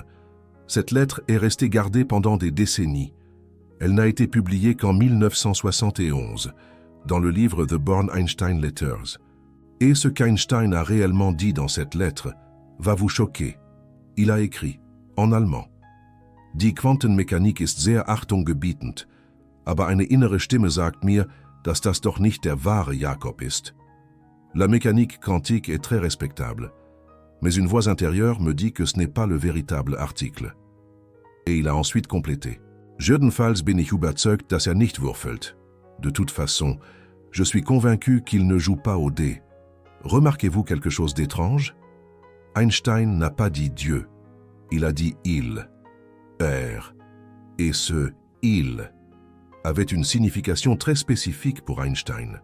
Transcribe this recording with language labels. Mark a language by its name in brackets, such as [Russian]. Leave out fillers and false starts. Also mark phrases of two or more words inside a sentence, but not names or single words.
[French] Cette lettre est restée gardée pendant des décennies. Elle n'a été publiée qu'en 1971, dans le livre The Born-Einstein Letters. Et ce qu'Einstein a réellement dit dans cette lettre va vous choquer. Il a écrit, en allemand, [German] Die Quantenmechanik ist sehr achtunggebietend, aber eine innere Stimme sagt mir, dass das doch nicht der wahre Jakob ist. [French] La mécanique quantique est très respectable, mais une voix intérieure me dit que ce n'est pas le véritable article. Et il a ensuite complété. [German] Jedenfalls bin ich überzeugt, dass nicht würfelt. [French] De toute façon, je suis convaincu qu'il ne joue pas au dé. Remarquez-vous quelque chose d'étrange? Einstein n'a pas dit Dieu, il a dit il, père. Et ce il avait une signification très spécifique pour Einstein.